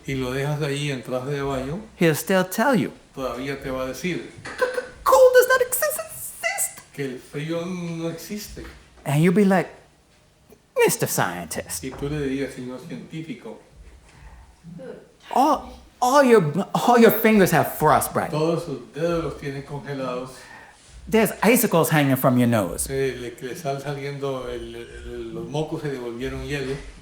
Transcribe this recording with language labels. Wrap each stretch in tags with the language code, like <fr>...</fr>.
<es>y lo dejas allí en traje de baño,</es> <en>he'll still tell you</en> <es>todavía te va a decir</es> <en>cold does not exist.</en> <es>que el frío no existe.</es> <en>And you'll be like, Mr. Scientist,</en> <es>Y tú le dirías, señor científico,</es> <en>all your fingers have frostbite.</en> <es>todos sus dedos los tienen congelados,</es> <en>There's icicles hanging from your nose.</en> <es>le están saliendo, los mocos se devolvieron hielo.</es>